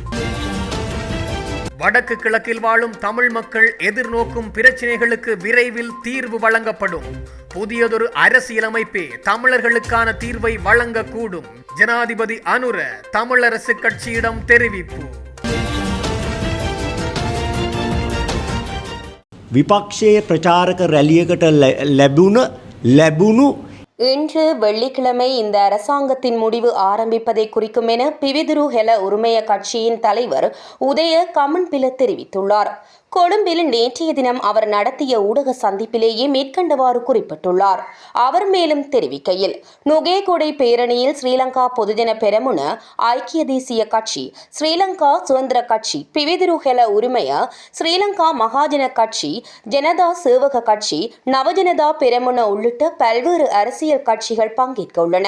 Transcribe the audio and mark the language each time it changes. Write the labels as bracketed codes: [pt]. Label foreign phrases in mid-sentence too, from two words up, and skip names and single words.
[ta] வடக்கு கிழக்கில் வாழும் தமிழ் மக்கள் எதிர்நோக்கும் பிரச்சினைகளுக்கு விரைவில் தீர்வு வழங்கப்படும். புதியதொரு அரசியலமைப்பே தமிழர்களுக்கான தீர்வை வழங்கக்கூடும். ஜனாதிபதி அனுர தமிழரசு கட்சியிடம் தெரிவிப்பு. [si] විපක්ෂයේ ප්‍රචාරක රැලියකට ලැබුණු [ta] இன்று வெள்ளிக்கிழமை இந்த அரசாங்கத்தின் முடிவு ஆரம்பிப்பதை குறிக்கும் என பிவிதுரு ஹெல உரிமைய கட்சியின் தலைவர் உதய கமன்பில தெரிவித்துள்ளார். கொழும்பில் நேற்றைய தினம் அவர் நடத்திய ஊடக சந்திப்பிலேயே மேற்கண்டவாறு குறிப்பிட்டுள்ளார். அவர் மேலும் தெரிவிக்கையில், நுகேகொடை பேரணியில் ஸ்ரீலங்கா பொதுஜன பெரமுன, ஐக்கிய தேசிய கட்சி, ஸ்ரீலங்கா சுதந்திர கட்சி, பிவிதுரு ஹெல உரிமைய, ஸ்ரீலங்கா மகாஜன கட்சி, ஜனதா சேவக கட்சி, நவஜனதா பெரமுன உள்ளிட்ட பல்வேறு அரசியல் கட்சிகள் பங்கேற்க உள்ளன.